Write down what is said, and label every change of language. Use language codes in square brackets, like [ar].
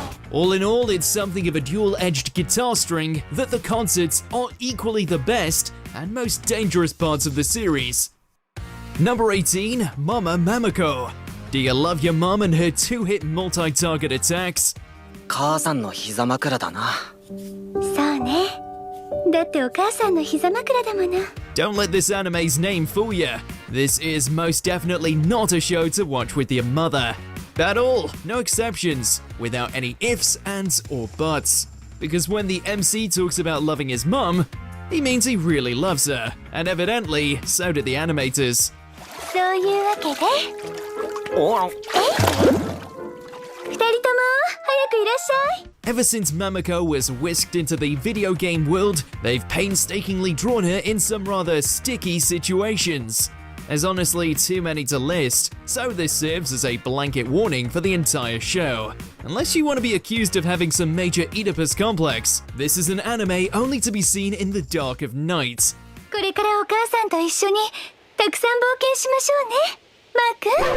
[en] All in all, it's something of a dual-edged guitar string that the concerts are equally the best and most dangerous parts of the series. Number 18, Mama Mamako. Do you love your mom and her two-hit multi-target attacks? [ja] 母さんの膝枕だなそうね。だってお母さんの膝枕だもの。 [en] Don't let this anime's name fool you. This is most definitely not a show to watch with your mother. At all, no exceptions, without any ifs, ands, or buts. Because when the MC talks about loving his mum, he means he really loves her, and evidently, so did the animators. [ja] そういうわけで。二人とも早くいらっしゃい。 [en] Ever since Mamako was whisked into the video game world, they've painstakingly drawn her in some rather sticky situations. There's honestly too many to list, so this serves as a blanket warning for the entire show. Unless you want to be accused of having some major Oedipus complex, this is an anime only to be seen in the dark of night. [ja] これからお母さんと一緒にたくさん冒険しましょうね、マーク。